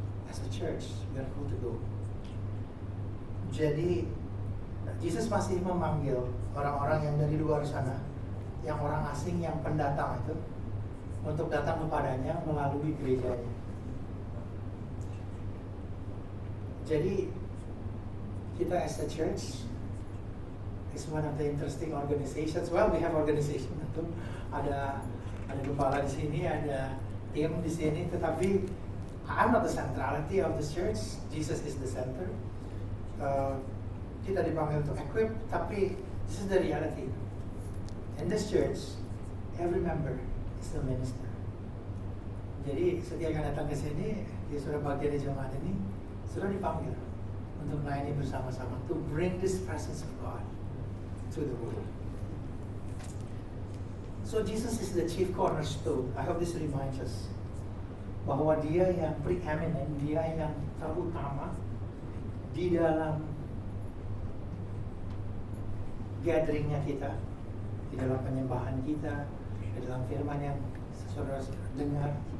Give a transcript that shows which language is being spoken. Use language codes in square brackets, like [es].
[en] As a church, we are called to go. [id] Jadi Jesus masih memanggil orang-orang yang dari luar sana, yang orang asing, yang pendatang itu, untuk datang kepadanya melalui gerejanya. Jadi kita [en] as a church is one of the interesting organizations. Well, we have organization [id] itu, ada gembala di sini, ada tim di sini, tetapi [en] I'm not the centrality of the church. Jesus is the center. [id] Kita dipanggil untuk [en] equip, tapi this is the reality. In this church, every member is the minister. [id] Jadi setiap yang datang ke sini, dia sudah bagian dari jemaat ini, sudah dipanggil untuk melayani bersama-sama, [en] to bring this presence of God to the world. So Jesus is the chief cornerstone. I hope this reminds us [id] bahwa Dia yang preeminent, Dia yang terutama di dalam gatheringnya kita, di dalam penyembahan kita, di dalam firman yang saudara dengar.